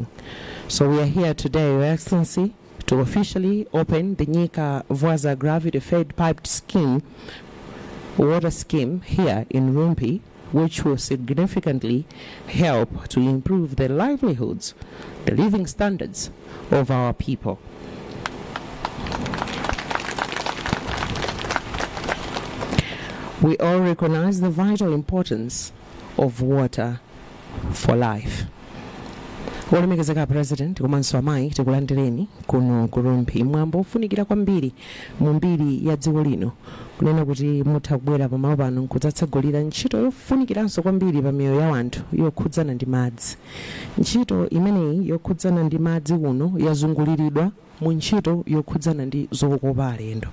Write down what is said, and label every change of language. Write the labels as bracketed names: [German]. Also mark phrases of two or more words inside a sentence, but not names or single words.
[English] So we are here today, Your Excellency, to officially open the Nyika Vwaza gravity-fed piped scheme, water scheme here in Rumpi, which will significantly help to improve the livelihoods, the living standards of our people. We all recognize the vital importance of water for life. [Nyanja] Wolemekezeka President komanso amayi tikulandireni kuno ku Rumpi mwambo ufunikira kwambiri mu mbiri ya dziko lino kunena kuti mutha kubwera pamalo pano kudzatsegulira ntchito yofunikiranso kwambiri pa miyoyo ya anthu yokhudzana ndi madzi. Ntchito imeneyi yokhudzana ndi madzi uno yazunguliridwa mu ntchito yokhudzana ndi zokopa alendo.